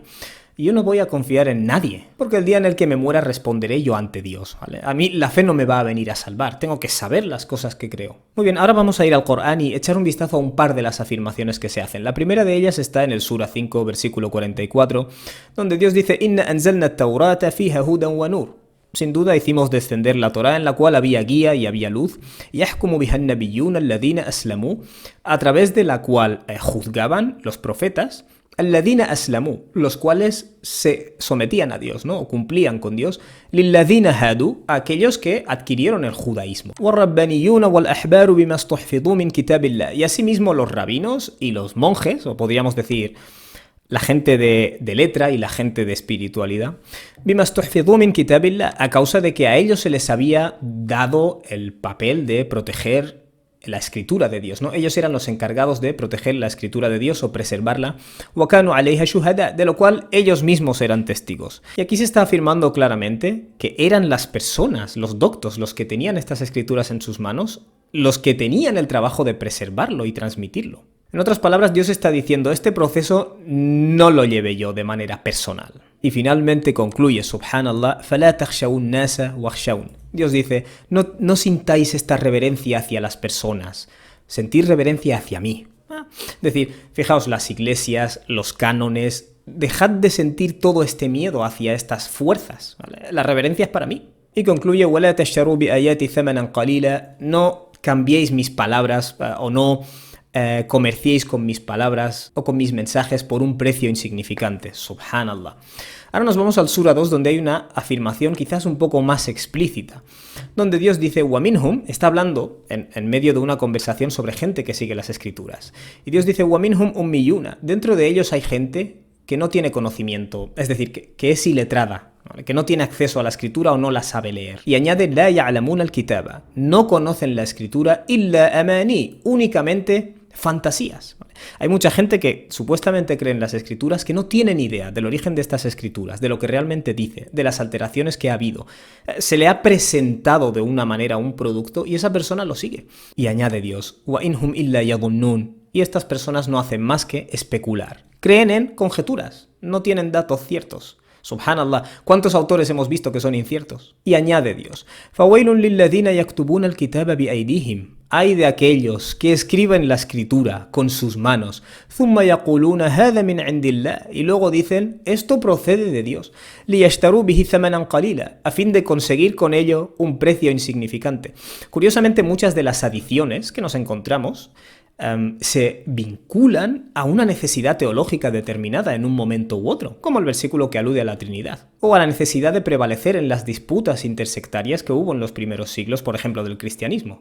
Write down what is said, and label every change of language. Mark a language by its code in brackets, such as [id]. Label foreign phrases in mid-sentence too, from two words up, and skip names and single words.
[es] Y yo no voy a confiar en nadie, porque el día en el que me muera responderé yo ante Dios, ¿vale? A mí la fe no me va a venir a salvar, tengo que saber las cosas que creo. Muy bien, ahora vamos a ir al Corán y echar un vistazo a un par de las afirmaciones que se hacen. La primera de ellas está en el Sura 5, versículo 44, donde Dios dice: [ar] إنا أنزلنا التوراة فيها هدى ونور. [es] Sin duda hicimos descender la Torá, en la cual había guía y había luz, [ar] يحكم بها النبيون الذين أسلموا, [es] a través de la cual juzgaban los profetas, [ar] الذين أسلموا, [es] los cuales se sometían a Dios, ¿no? O cumplían con Dios, [ar] للذين هادوا, [es] aquellos que adquirieron el judaísmo, [ar] والربانيون والأحبار بما استحفظوا من كتاب الله, [es] y asimismo los rabinos y los monjes, o podríamos decir la gente de letra y la gente de espiritualidad, [ar] بما استحفظوا من كتاب الله, [es] a causa de que a ellos se les había dado el papel de proteger la escritura de Dios, ¿no? Ellos eran los encargados de proteger la escritura de Dios o preservarla, [ar] وكانوا عليه شهداء, [es] de lo cual ellos mismos eran testigos. Y aquí se está afirmando claramente que eran las personas, los doctos, los que tenían estas escrituras en sus manos, los que tenían el trabajo de preservarlo y transmitirlo. En otras palabras, Dios está diciendo: este proceso no lo llevé yo de manera personal. Y finalmente concluye, [ar] subhanallah, فَلَا تَخْشَوُا النَّاسَ وَخْشَوْنِ. [es] Dios dice: no sintáis esta reverencia hacia las personas, sentid reverencia hacia mí. Es decir, fijaos, las iglesias, los cánones, dejad de sentir todo este miedo hacia estas fuerzas, ¿vale? La reverencia es para mí. Y concluye: [ar] وَلَا تَشْتَرُوا بِآيَاتِ ثَمَنًا قَلِيلًا. [es] No cambiéis mis palabras o no comerciéis con mis palabras o con mis mensajes por un precio insignificante. Subhanallah. Ahora nos vamos al Sura 2, donde hay una afirmación quizás un poco más explícita, donde Dios dice: وَمِنْهُمْ, está hablando en medio de una conversación sobre gente que sigue las escrituras. Y Dios dice: [ar] وَمِنْهُمْ أُمِّيُّونَ, [es] dentro de ellos hay gente que no tiene conocimiento, es decir, que es iletrada, ¿vale? Que no tiene acceso a la escritura o no la sabe leer. Y añade: [ar] لَا يَعْلَمُونَ الْكِتَابَ, [es] no conocen la escritura, [ar] إِلَّا أَمَانِي, [es] únicamente fantasías. Hay mucha gente que supuestamente cree en las escrituras que no tienen idea del origen de estas escrituras, de lo que realmente dice, de las alteraciones que ha habido. Se le ha presentado de una manera un producto y esa persona lo sigue. Y añade Dios: [ar] وَإِنْهُمْ إِلَّا يَظُنُّونَ, [es] y estas personas no hacen más que especular. Creen en conjeturas, no tienen datos ciertos. Subhanallah, ¿cuántos autores hemos visto que son inciertos? Y añade Dios: [ar] فَوَيْلٌ لِلَّذِينَ يَكْتُبُونَ الْكِتَابَ بِأَيْدِيهِمْ, [es] hay de aquellos que escriben la escritura con sus manos, [ar] ثُمَّ يَقُولُونَ هَذَا مِنْ عِنْدِ اللَّهِ, [es] y luego dicen: esto procede de Dios, [ar] لِيَشْتَرُوا بِهِ ثَمَنًا قَلِيلًا, [es] a fin de conseguir con ello un precio insignificante. Curiosamente, muchas de las adiciones que nos encontramos se vinculan a una necesidad teológica determinada en un momento u otro, como el versículo que alude a la Trinidad, o a la necesidad de prevalecer en las disputas intersectarias que hubo en los primeros siglos, por ejemplo, del cristianismo.